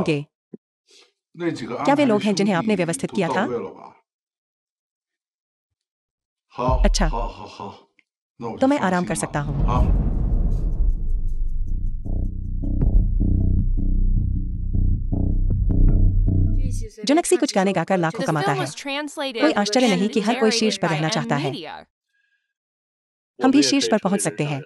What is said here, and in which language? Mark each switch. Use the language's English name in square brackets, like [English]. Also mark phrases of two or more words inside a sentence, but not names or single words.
[Hindi] लौंगे, [Chinese] 那几个 [Hindi] क्या वे [Chinese] 安排 [Hindi] लोग हैं [Chinese] 兄 [Hindi] जिन्हें [Chinese] 弟 [Hindi] आपने व्यवस्थित [Chinese] 都 [Hindi] किया [Chinese] 到 [Hindi] था? [Chinese] 位了吧？好， [Hindi] अच्छा [Chinese] 好好好，那我 [Hindi] तो [Chinese] 就 [Hindi] मैं [Chinese] 放 [Hindi] आराम [Chinese] 心 [Hindi] कर [Chinese] 了 [Hindi] सकता हूँ। [Chinese] 好， [Hindi] जुनक्सी कुछ गाने गाकर लाखों [English] The [Hindi] कमाता [English] film [Hindi] है। [English] was translated [Hindi] कोई आश्चर्य [English] and [Hindi] नहीं कि हर कोई शीर्ष [English] narrated [Hindi] पर [English] by [Hindi] रहना [English] M. [Hindi] चाहता है। [English] Media. [Hindi] हम भी शीर्ष पर पहुंच सकते हैं।